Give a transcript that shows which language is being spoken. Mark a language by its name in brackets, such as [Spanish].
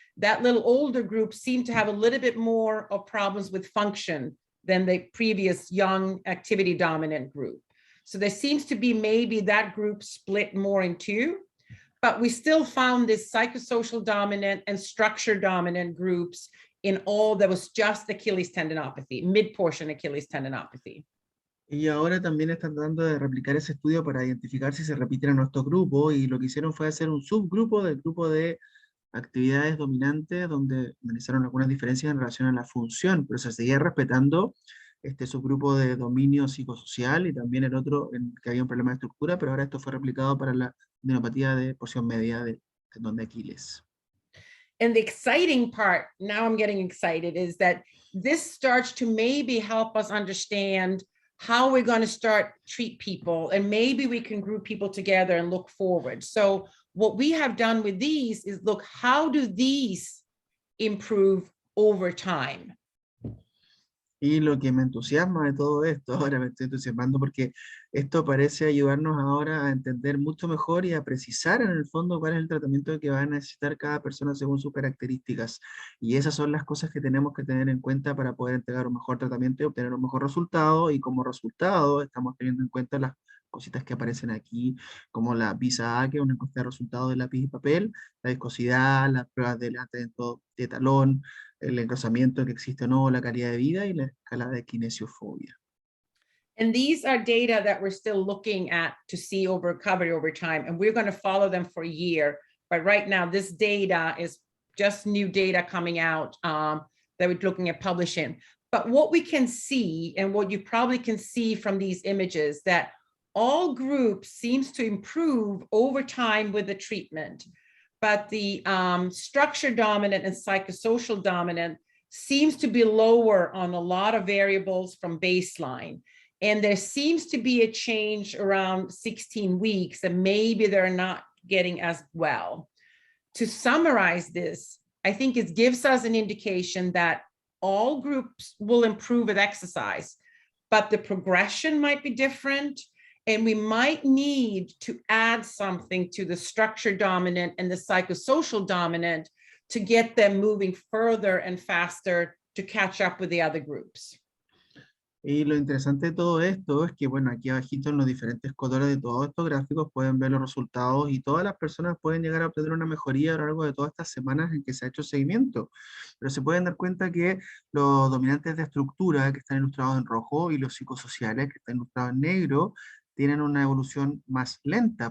[English] That little older group seemed to have a little bit more of problems with function than the previous young activity dominant group. So there seems to be maybe that group split more in 2, but we still found this psychosocial dominant and structure dominant groups in all that was just Achilles tendinopathy, mid-portion Achilles tendinopathy. [Spanish] Y ahora también están tratando de replicar ese estudio para identificar si se repiten en nuestro grupo, y lo que hicieron fue hacer un subgrupo del grupo de actividades dominantes, donde analizaron algunas diferencias en relación a la función, pero se seguía respetando este subgrupo de dominio psicosocial y también el otro en que había un problema de estructura, pero ahora esto fue replicado para la tendinopatía de porción media del tendón de Aquiles. [English] And the exciting part, now I'm getting excited, is that this starts to maybe help us understand how we're going to start treat people, and maybe we can group people together and look forward. So what we have done with these is look, how do these improve over time? [Spanish] Y lo que me entusiasma de todo esto, ahora me estoy entusiasmando porque esto parece ayudarnos ahora a entender mucho mejor y a precisar en el fondo cuál es el tratamiento que va a necesitar cada persona según sus características. Y esas son las cosas que tenemos que tener en cuenta para poder entregar un mejor tratamiento y obtener un mejor resultado. Y como resultado estamos teniendo en cuenta las cositas que aparecen aquí, como la PISA-A, que es una encuesta de resultados de lápiz y papel, la viscosidad, las pruebas de lanzamiento de talón, el engrosamiento que existe o no, la calidad de vida y la escala de kinesiofobia. [English] And these are data that we're still looking at to see over recovery over time, and we're going to follow them for a year. But right now, this data is just new data coming out that we're looking at publishing. But what we can see, and what you probably can see from these images, that all groups seems to improve over time with the treatment. But the structure dominant and psychosocial dominant seems to be lower on a lot of variables from baseline. And there seems to be a change around 16 weeks, and maybe they're not getting as well. To summarize this, I think it gives us an indication that all groups will improve with exercise, but the progression might be different. And we might need to add something to the structure dominant and the psychosocial dominant to get them moving further and faster to catch up with the other groups. [Spanish] Y lo interesante de todo esto es que, bueno, aquí abajito en los diferentes colores de todos estos gráficos pueden ver los resultados, y todas las personas pueden llegar a obtener una mejoría a lo largo de todas estas semanas en que se ha hecho seguimiento. Pero se pueden dar cuenta que los dominantes de estructura, que están ilustrados en rojo, y los psicosociales, que están ilustrados en negro, tienen una evolución más lenta.